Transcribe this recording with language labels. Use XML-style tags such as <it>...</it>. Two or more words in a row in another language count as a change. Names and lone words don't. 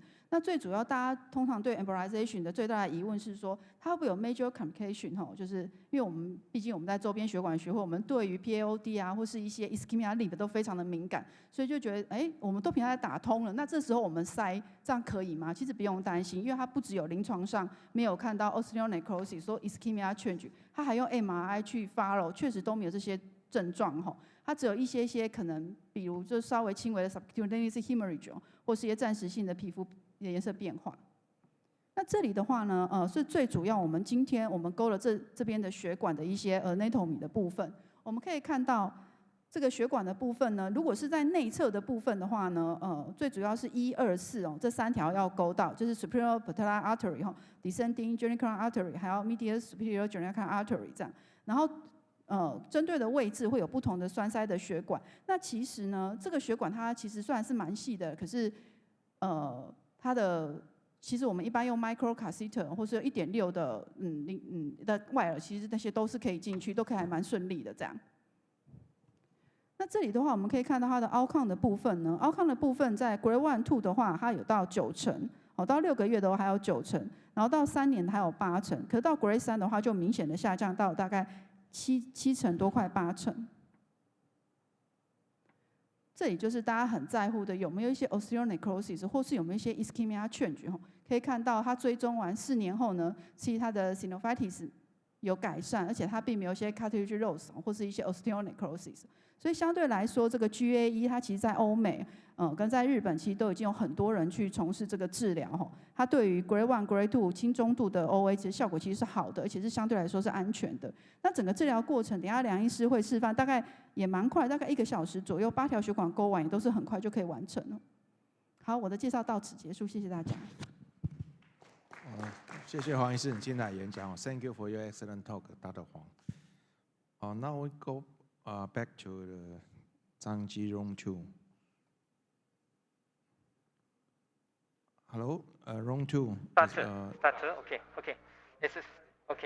<zh>那最主要大家通常对 embolization 的最大的疑问是说，它会不会有</zh> <en>major complication</en> <zh>就是因为毕竟我们在周边血管学会，我们对于 PAOD 啊或是一些</zh> <en>ischemia limb</en> <zh>都非常的敏感，所以就觉得我们都平常打通了，那这时候我们塞这样可以吗？其实不用担心，因为它不只有临床上没有看到 osteonecrosis 说</zh> <en>ischemia change，</en> <zh>它还用 MRI 去 follow， 确实都没有这些症状它只有一些可能，比如就稍微轻微的</zh> <en>subcutaneous hemorrhage</en> <zh>或是一些暂时性的皮肤颜色变化。那这里的话呢，是最主要我们今天我们勾了这边的血管的一些anatomy 的部分。我们可以看到这个血管的部分呢，如果是在内侧的部分的话呢，最主要是1、2、4这3条要勾到，就是</zh> <en>superior patellar artery descending genicular artery，还有 medial superior genicular artery 这样。</en> <zh>然后针对的位置会有不同的栓塞的血管。那其实呢，这个血管它其实虽然是蛮细的，可是它的其实我们一般用</zh> <en>micro catheter</en> <zh>或是 1.6 的的外耳，其实那些都是可以进去，都可以还蛮顺利的这样。那这里的话，我们可以看到它的 outcome 的部分呢 ，outcome 的部分在 Grade 1、2的话，它有到90%，到6个月的话还有90%，然后到3年还有80%，可是到 Grade 3的话就明显的下降到大概7%多，快80%。这里就是大家很在乎的，有没有一些 osteonecrosis， 或是有没有一些</zh> <en>ischemia change。</en> <zh>可以看到，它追踪完4年后呢，其实它的 synovitis 有改善，而且它并没有一些</zh> <en>cartilage loss</en> <zh>或是一些 osteonecrosis。所以相对来说，这个 GA1 它其实在欧美，跟在日本其实都已经有很多人去从事这个治疗哈。它对于 Grade 1、Grade 2轻中度的 OA 其实效果其实是好的，而且是相对来说是安全的。那整个治疗过程，等一下梁医师会示范，大概也蛮快，大概1个小时左右，8条血管勾完也都是很快就可以完成了。好，我的介绍到此结束，谢谢大家。谢谢黄医师你进来演讲。</zh> <en>Thank you for your excellent talk, Dr. Huang. Now we go back to the Zhangji Room 2. Hello, Room 2. Start. Okay. This is okay.</en>